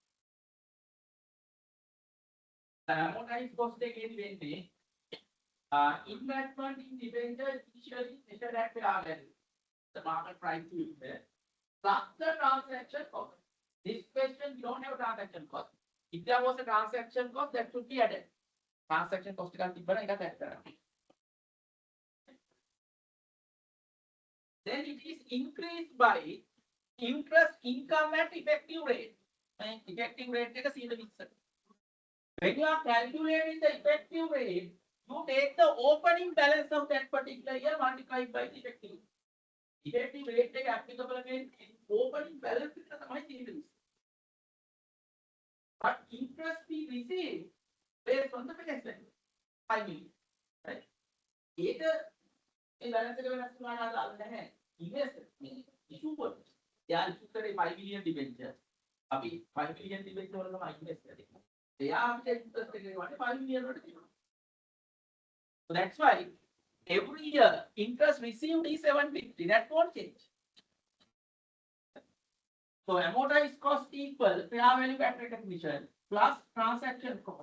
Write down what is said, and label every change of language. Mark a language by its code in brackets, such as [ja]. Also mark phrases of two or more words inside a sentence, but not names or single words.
[en] The amortized cost again වෙන්නේ investment in debenture initially measured at fair value, the market price to invest, plus the transaction cost. This question we don't have transaction cost. If there was a transaction cost, that should be added. Transaction cost [si] එකක් තිබ්බනම් ඒකත් add කරන්න. [en] Then it is increased by interest income at effective rate. Effective rate එක 120. When you are calculating the effective rate, you take the opening balance of that particular year multiplied by the effective. Effective rate එක applicable again opening balance [si] එක තමයි තියෙන්නේ. [en] But interest we receive based on the face value 5 million, right? [si] ඒක ඒ balance එක වෙනස් වුණාට අදාළ නැහැ. [en] Investor issue [si] කොට යා [en] issue කරේ 5 million debenture. [si] අපි 5 [en] million debenture [si] වල තමයි invest කරේ. එයා අපිට interest එක ගන්නේ 5 million වලට දෙනවා. [en] So that's why every year interest received is 750. That won't change. So amortized cost equal fair value at recognition plus transaction cost.